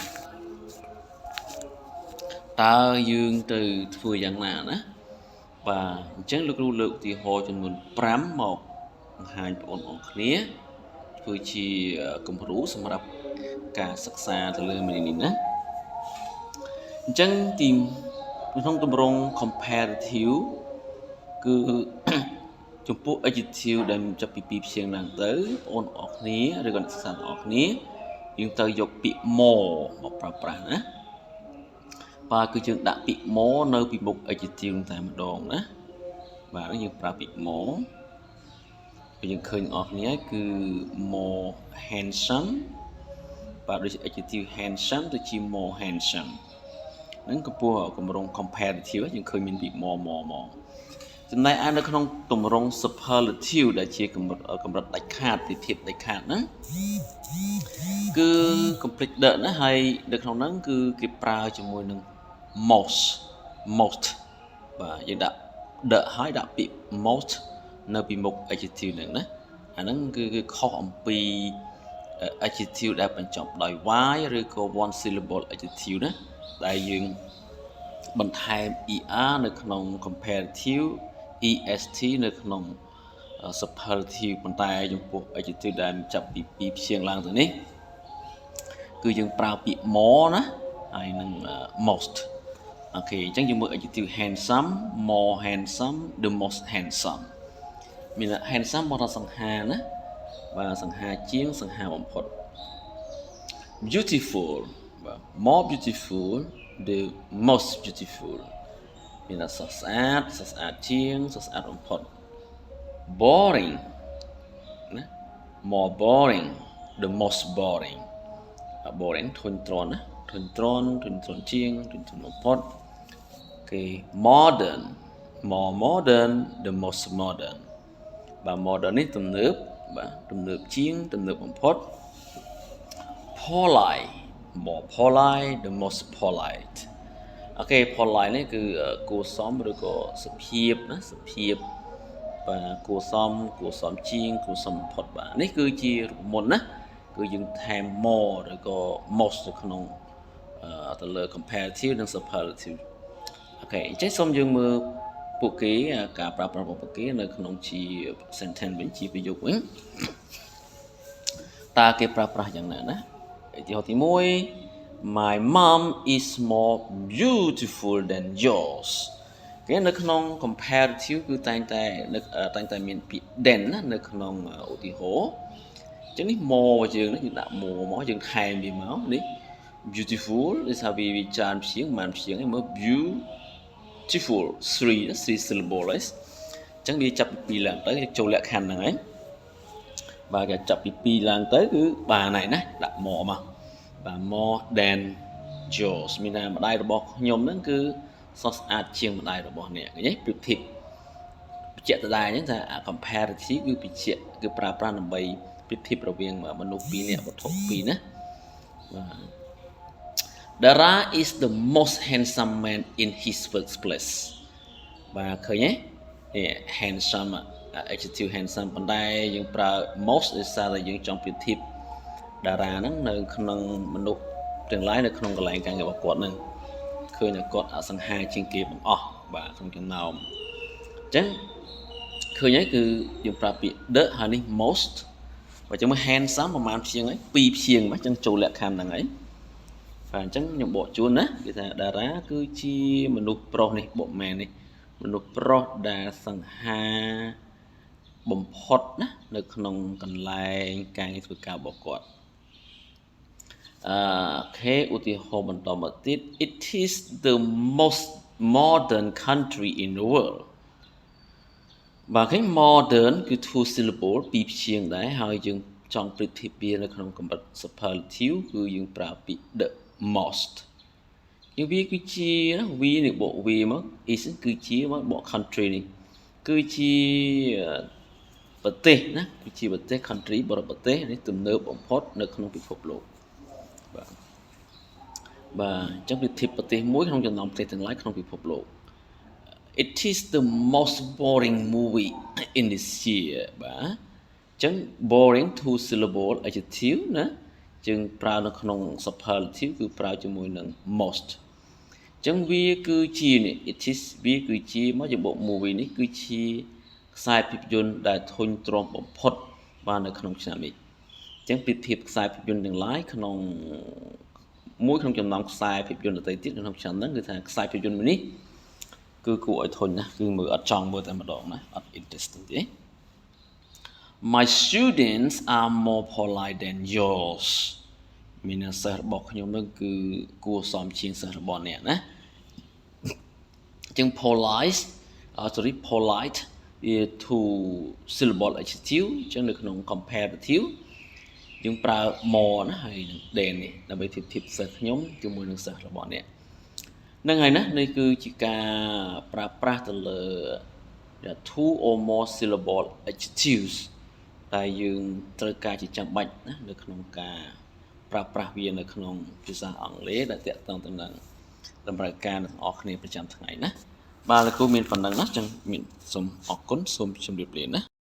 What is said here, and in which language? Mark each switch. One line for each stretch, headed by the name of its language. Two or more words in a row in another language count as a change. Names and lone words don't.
Khmer: តើយើងទៅធ្វើយ៉ាងណាណាបាទអញ្ចឹងលោកគ្រូលើកឧទាហរណ៍ចំនួន5មកបង្ហាញបងប្អូនគ្នាធ្វើជាគំរូសម្រាប់ការសិក្សាទៅលើមេរៀននេះណាអញ្ចឹងទីក្នុងទម្រង់ comparative គឺចំពោះ adjective ដែលចាប់ពី2ព្យាង្គឡើងទៅបងប្អូនគ្នាឬក៏អ្នកសិក្សា ទាំងអស់គ្នាយើងត្រូវយកពាក្យ more មកប្រើប្រាស់ណាបាទគឺយើងដាក់ពាក្យ more នៅពីមុខ adjective តែម្ដងណាបាទយើងប្រើពាក្យ more យើងឃើញអស់គ្នាគឺ
English: more handsome
Khmer: បាទដូចជា
English: adjective handsome
Khmer: ទៅជា
English: more handsome
Khmer: ហ្នឹងកំពុះកម្រង comparative យើងឃើញមានពាក្យ more ចំណែកឯនៅក្នុងទម្រង់ superlative ដែលជាកម្រិតដាច់ខាតទីធៀបដាច់ខាតហ្នឹងគឺ complete ណាហើយនៅក្នុងហ្នឹងគឺគេប្រើជាមួយនឹង most បាទយើងដាក់ ហើយដាក់ពាក្យ most នៅពីមុខ adjective ហ្នឹងណា អាហ្នឹងគឺខុសអំពី adjective ដែលបញ្ចប់ដោយ y ឬក៏
English: one syllable adjective
Khmer: ណា ដែលយើងបន្ថែម er នៅក្នុង
English: comparative est
Khmer: នៅក្នុង superlative ប៉ុន្តែចំពោះ adjective ដែលចាប់ពី2ព្យាង្គឡើងទៅនេះគឺយើងប្រើពាក្យ more ណាហើយនឹង most អូខេអញ្ចឹងយើងមើល
English: adjective handsome more handsome the most handsome
Khmer: មាន handsome មកដល់សង្ហាណាបាទសង្ហាជាងសង្ហាបំផុត beautiful បាទ
English: more beautiful the most beautiful
Khmer: មានតែស្អាតជាងស្អាតបំផុត boring ណា
English: more boring the most boring boring
Khmer: ធុញទ្រាន់ណាធុញទ្រាន់ជាងធុញទ្រាន់បំផុតគេ
English: modern more modern the most modern
Khmer: បាទ modern នេះទំនើបបាទទំនើបជាងទំនើបបំផុត
English: polite more polite the most polite
Khmer: អូខេ polite នេះគឺគួរសមឬក៏សុភាពណាសុភាពបាទគួរសមជាងគួរសមបំផុតបាទនេះគឺជារូបមន្តណាគឺយើងថែម more ឬក៏ most នៅក្នុងទៅលើ comparative និង superlative អូខេអញ្ចឹងសូមយើងមើលពួកគេការប្រើប្រាស់របស់ពួកគេនៅក្នុងជា sentence វិញជាប្រយោគវិញ តើគេប្រើប្រាស់យ៉ាងណាណាឧទាហរណ៍ទី1
English: My mom is more beautiful than yours
Khmer: គេនៅក្នុង comparative គឺតែងតែមានពាក្យ than ណានៅក្នុងឧទាហរណ៍អញ្ចឹងនេះ more យើងដាក់ more មកយើងថែមវាមកនេះ beautiful ដូចថាវាច្រើនព្យាង្គមិនព្យាង្គឯងមើ ល
English: beautiful 3 syllable
Khmer: អញ្ចឹងវាចាប់ពី2ឡើងទៅចូលលក្ខខណ្ឌហ្នឹងហើយបាទគេចាប់ពី2ឡើងទៅគឺបានហើយណាដាក់ more មកបាទ
English: more than yours
Khmer: មានថាម្ដាយរបស់ខ្ញុំហ្នឹងគឺស្អាតជាងម្ដាយរបស់ អ្នកឃើញទេប្រៀបធៀបបញ្ជាក់ដដែលអញ្ចឹងថា comparative គឺបញ្ជាក់គឺប្រើប្រាស់ដើម្បីប្រៀបធៀបរវាងមនុស្ស2នាក់វត្ថុ2ណាបាទ
English: Dara is the most handsome man in his workplace
Khmer: បាទឃើញទេនេះ
English: handsome adjective handsome
Khmer: ប៉ុន្តែយើងប្រើ most ដោយសារតែយើងចង់ប្រៀបធៀបតារាហ្នឹងនៅ ក្នុងមនុស្សទាំងឡាយនៅក្នុងកន្លែងការងាររបស់គាត់ហ្នឹងឃើញថាគាត់អសង្ហាជាងគេបង្អស់បាទក្នុងចំណោមអញ្ចឹងឃើញហើយគឺយើងប្រើពាក្យ the ហើយនេះ most បើចឹងមើល handsome ប្រហែលព្យាង្គហើយ2ព្យាង្គបាទអញ្ចឹងចូលលក្ខខណ្ឌហ្នឹងហើយបាទអញ្ចឹងខ្ញុំបកជូនណាគេថាតារាគឺជាមនុស្សប្រុសនេះបុកមែននេះមនុស្សប្រុសដែលសង្ហាបំផុតណានៅក្នុងកន្លែងការងារធ្វើការរបស់គាត់ គេឧទាហរណ៍បន្តមកទៀត
English: It is the most modern country in the world
Khmer: បាទឃើញ modern គឺ
English: two syllable
Khmer: ពីរព្យាង្គដែរហើយយើងចង់ប្រៀបធៀបវានៅក្នុងកម្រិត superlative គឺយើងប្រើពាក្យ
English: the most
Khmer: យើងវាគឺជាវានេះបកវាមក is គឺជាមកបក country នេះគឺជាប្រទេសណាគឺជាប្រទេស country បរិបទប្រទេសនេះ ទំនើបបំផុតនៅក្នុងពិភពលោកបាទអញ្ចឹងប្រៀបធៀបប្រទេសមួយក្នុងចំណោមប្រទេសទាំងឡាយក្នុងពិភពលោក
English: It is the most boring movie in this year
Khmer: បាទអញ្ចឹង
English: boring two syllable adjective
Khmer: ណាយើងប្រើនៅក្នុង superlative គឺប្រើជាមួយនឹង most អញ្ចឹង វាគឺជានេះ
English: it is
Khmer: វាគឺជាមកជាបក movie នេះគឺជាខ្សែភាពយន្តដែលធុញទ្រាន់បំផុតបាទនៅក្នុងឆ្នាំនេះអញ្ចឹងប្រៀបធៀបខ្សែភាពយន្តទាំងឡាយក្នុងមួយក្នុងចំណោមខ្សែភាពយន្ត ដទៃទៀតក្នុងឆ្នាំហ្នឹងគឺថាខ្សែភាពយន្តមួយនេះគឺគួរឲ្យធុញណាគឺមើលអត់ចង់មើលតែម្ដងណាអត់ interesting ទេ
English: My students are more polite than
Khmer: yours មានសិស្សរបស់ខ្ញុំនឹងគឺគួរសមជាងសិស្សរបស់អ្នកណាអញ្ចឹង polite វា
English: two syllable adjective
Khmer: អញ្ចឹងនៅក្នុង comparative យើងប្រើ more ណាហើយនឹង than នេះដើម្បីធៀបសិស្សខ្ញុំជាមួយនឹងសិស្សរបស់អ្នកហ្នឹងហើយណានេះគឺជាការប្រើប្រាស់ទៅលើ
English: two or more syllable adjectives
Khmer: ដែលយើងត្រូវការជាចាំបាច់ណានៅក្នុងការប្រើប្រាស់វានៅក្នុងភាសាអង់គ្លេសដែលតាក់ទងទៅនឹងតម្រូវការរបស់អ្នកគ្នាប្រចាំថ្ងៃណាបាទលោកគ្រូមានប៉ុណ្ណឹងណាចឹងមានសូមអរគុណសូមជម្រាបលាណា